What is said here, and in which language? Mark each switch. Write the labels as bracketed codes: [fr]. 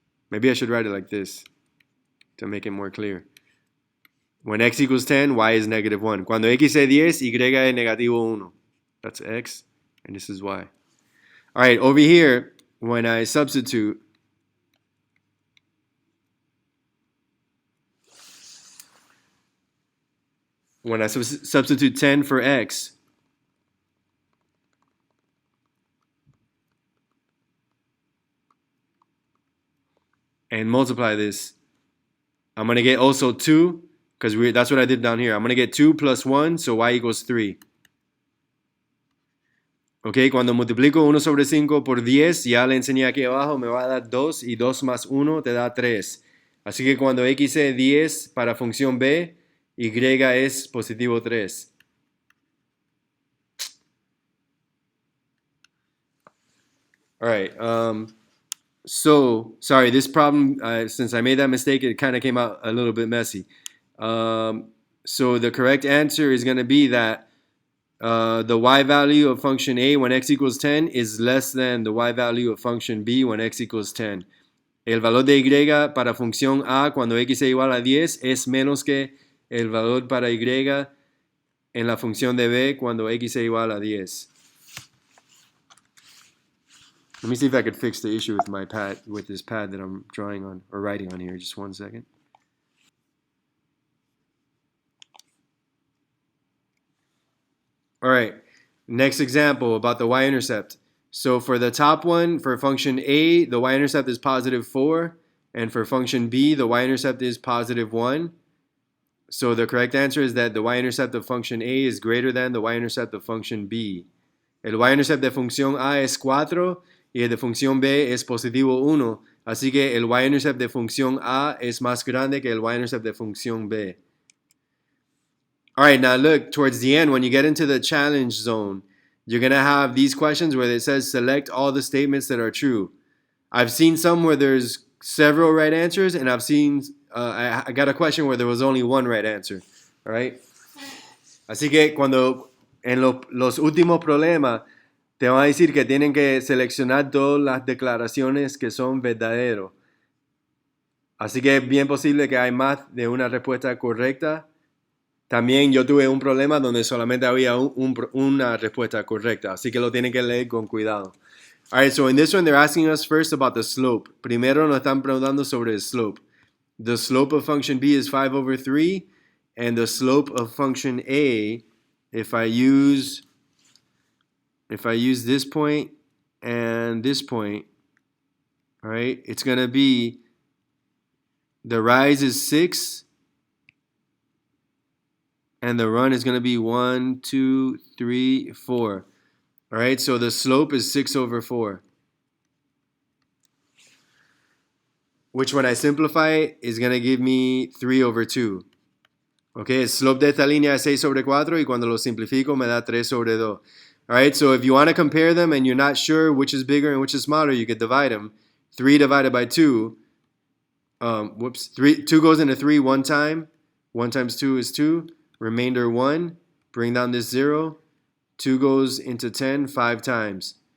[en] Maybe I should write it like this to make it more clear. When x equals 10, y is negative 1. [es] Cuando x es 10, y es negativo 1. [en] That's x, and this is y. All right, over here, when I substitute, substitute 10 for x, and multiply this, I'm going to get also 2, because that's what I did down here. I'm going to get 2 plus 1, so y equals 3. [es] Ok, cuando multiplico 1 sobre 5 por 10, ya le enseñé aquí abajo, me va a dar 2, y 2 más 1 te da 3. Así que cuando x es 10 para función b, y es positivo 3. [en] All right, so, sorry, this problem, since I made that mistake, it kind of came out a little bit messy. So the correct answer is going to be that the y value of function A when x equals 10 is less than the y value of function B when x equals 10. [es] El valor de y para función A cuando x es igual a 10 es menos que el valor para y en la función de B cuando x es igual a 10. [en] Let me see if I could fix the issue with my pad, with this pad that I'm drawing on or writing on here. Just one second. All right, next example about the y-intercept. So for the top one, for function A, the y-intercept is positive 4. And for function B, the y-intercept is positive 1. So the correct answer is that the y-intercept of function A is greater than the y-intercept of function B. [es] El y-intercept de función A es 4 y el de función B es positivo 1. Así que el y-intercept de función A es más grande que el y-intercept de función B. [en] All right, now look, towards the end, when you get into the challenge zone, you're going to have these questions where it says select all the statements that are true. I've seen some where there's several right answers, and I've seen, I got a question where there was only one right answer. All right. [es] Así que cuando en los últimos problemas te van a decir que tienen que seleccionar todas las declaraciones que son verdaderos. Así que es bien posible que hay más de una respuesta correcta. También yo tuve un problema donde solamente había una respuesta correcta. Así que lo tienen que leer con cuidado. [en] Alright, so in this one they're asking us first about the slope. [es] Primero nos están preguntando sobre el slope. [en] The slope of function b is 5 over 3. And the slope of function a, if I use this point and this point, all right, it's going to be, the rise is 6, and the run is going to be 1, 2, 3, 4. All right, so the slope is 6 over 4. Which when I simplify it is going to give me 3 over 2. [es] Okay, el slope de esta línea es 6 sobre 4 y cuando lo simplifico me da 3 sobre 2. [en] Alright, so if you want to compare them and you're not sure which is bigger and which is smaller, you could divide them. 3 divided by 2, 2 goes into 3 one time. 1 times 2 is 2. Remainder 1. Bring down this 0. 2 goes into 10 5 times.